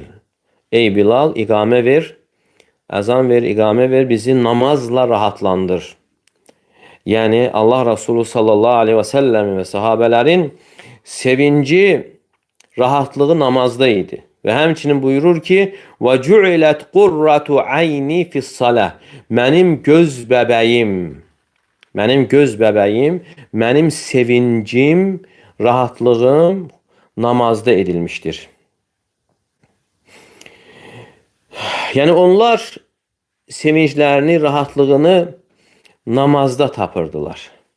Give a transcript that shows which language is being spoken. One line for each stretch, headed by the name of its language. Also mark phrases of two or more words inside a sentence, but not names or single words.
Azerbaijani: Ey Bilal, iqamə ver, əzan ver, iqamə ver, bizi namazla rahatlandır. Yəni, Allah Resulü
Arabic: صلى الله عليه وسلم
Azerbaijani: və sahabələrin sevinci, rahatlığı namazda idi. Və həmçinin buyurur ki,
Arabic: وَجُعِلَتْ قُرَّةُ عَيْنِ فِي الصَّلَةِ
Azerbaijani: Mənim göz bəbəyim, mənim sevincim, rahatlığım namazda edilmişdir. Yəni, onlar sevinclərini, rahatlığını namazda tapırdılar.